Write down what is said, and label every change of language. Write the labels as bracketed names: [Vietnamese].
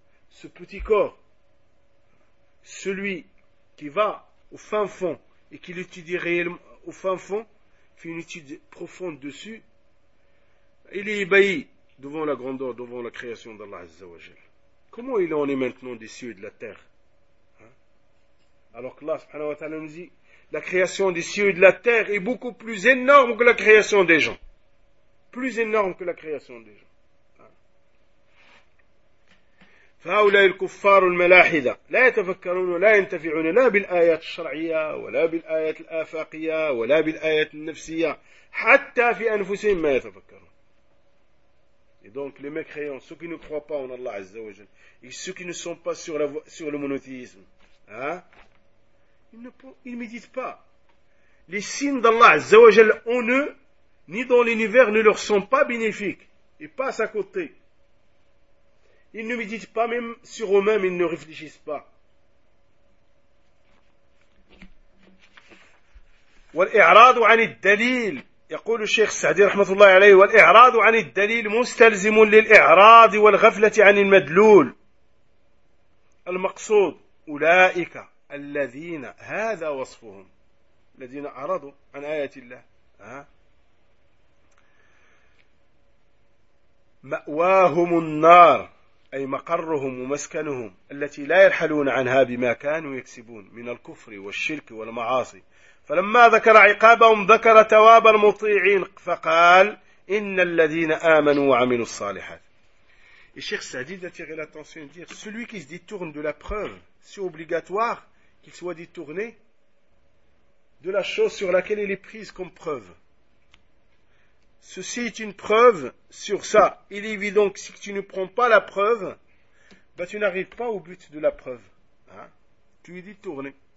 [French] Ce petit corps, celui qui va au fin fond et qui l'étudie réellement au fin fond, fait une étude profonde dessus, il est ébahi devant la grandeur, devant la création d'Allah Azza wa Jal. Comment il en est maintenant des cieux et de la terre? Alors que Allah subhanahu wa ta'ala nous dit, la création des cieux et de la terre est beaucoup plus énorme que la création des gens. Plus énorme que la création des gens. [Arabic] فهؤلاء الكفار الملاحدة لا يتفكرون ولا ينتفعون لا بالآيات الشرعية ولا بالآيات الآفاقية ولا بالآيات النفسية حتى في أنفسهم ما يتفكرون. [French] Et donc les mécréants, ceux qui ne croient pas en Allah Azza wa Jal, et ceux qui ne sont pas sur la sur le monothéisme, ils ne méditent pas. Les signes d'Allah Azza wa Jal en eux, ni dans l'univers, ne leur sont pas bénéfiques. Ils passent à côté. Ils ne méditent pas même sur eux-mêmes, ils ne réfléchissent pas. [Arabic] والإعراض عن الدليل يقول الشيخ السعدي رحمه الله عليه والإعراض عن الدليل مستلزم للإعراض والغفلة عن المدلول المقصود أولئك الذين هذا وصفهم الذين أعرضوا عن آيات الله مأواهم النار أي مقرهم ومسكنهم التي لا يرحلون عنها بما كانوا يكسبون من الكفر والشرك والمعاصي فلما ذكر عقابهم ذكر ثواب المطيعين فقال إن الذين آمنوا وعملوا الصالحات. [French] الشيخ سعدي attire l'attention dire celui qui se détourne de la preuve si obligatoire qu'il soit détourné de la chose sur laquelle il est prise comme preuve. Ceci est une preuve sur ça. Il est évident que si tu ne prends pas la preuve, ben tu n'arrives pas au but de la preuve. Tu es détourné.